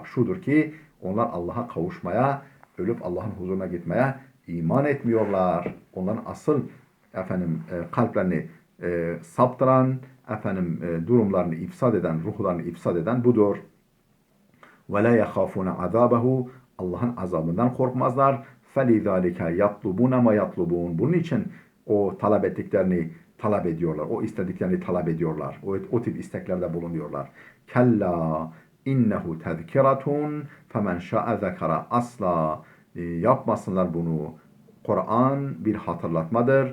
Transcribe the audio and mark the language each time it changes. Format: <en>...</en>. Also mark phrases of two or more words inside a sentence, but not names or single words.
<tr>Şudur ki onlar Allah'a kavuşmaya, ölüp Allah'ın huzuruna gitmeye iman etmiyorlar. Onların asıl kalplerini saptıran, durumlarını ifsad eden, ruhlarını ifsad eden budur.</tr> <ar>ولا يخافون عذابه.</ar> <tr>Allah'ın azabından korkmazlar.</tr> <ar>فَلِذَٰلِكَ يَطْلُبُونَ مَا يَطْلُبُونَ.</ar> <tr>Bunun için o talep ettiklerini talep ediyorlar. O istediklerini talep ediyorlar. O tip isteklerde bulunuyorlar.</tr> <ar>كلا إنه تذكرة فمن شاء ذكره.</ar> <tr>Asla yapmasınlar bunu. Kur'an bir hatırlatmadır.</tr>